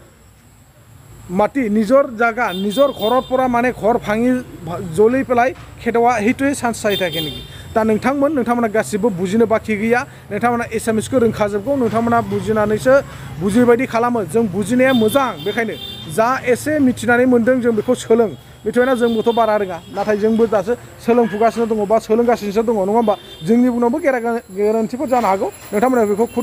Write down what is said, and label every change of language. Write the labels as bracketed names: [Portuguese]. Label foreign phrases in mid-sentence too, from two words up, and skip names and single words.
[Assamese] মাটি নিজৰ জাগা নিজৰ ঘৰৰ পৰা মানে ঘৰ ভাঙি জ্বলি পেলাই খেদোৱা সেইটোৱে চান্স চাই থাকে নেকি [Bodo] दा नोंथांमोना गासिबो बुजिनो बाखि गैया नोंथांमोना एसामिसखौ रोंखाजोबगौ नोंथांमोना बुजिनानैसो बुजिबायदि खालामो जों बुजिनाया मोजां बेखायनो जा एसे मिथिनानै मोनदों जों बेखौ सोलों मिथिबायना जोंबोथ' बारा रोङा नाथाय जोंबो दासो सोलोंफुगासिनो दङ बा सोलोंगासिनो दङ नङा होमबा जोंनि उनावबो गेरेन्टिफोर जानो हागौ नोंथांमोना बेखौ खुद